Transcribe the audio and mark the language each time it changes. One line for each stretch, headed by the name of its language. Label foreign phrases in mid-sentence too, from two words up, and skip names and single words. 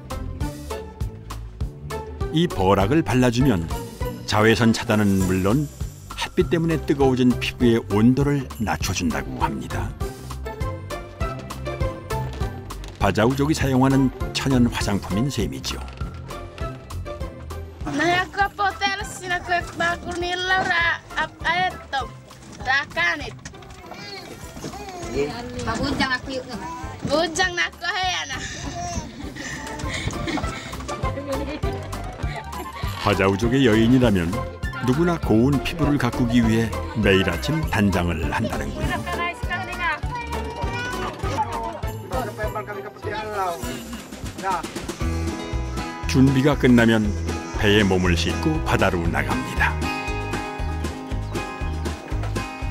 Korean: 이 버락을 발라주면 자외선 차단은 물론 햇빛 때문에 뜨거워진 피부의 온도를 낮춰준다고 합니다. 바자우족이 사용하는 천연 화장품인 셈이죠.
West Coast Bajau: Bujang aku yuk. Bujang nak ko hayana.
Korean: 바자우족의 여인이라면 누구나 고운 피부를 가꾸기 위해 매일 아침 단장을 한다는군요. 준비가 끝나면 배에 몸을 싣고 바다로 나갑니다.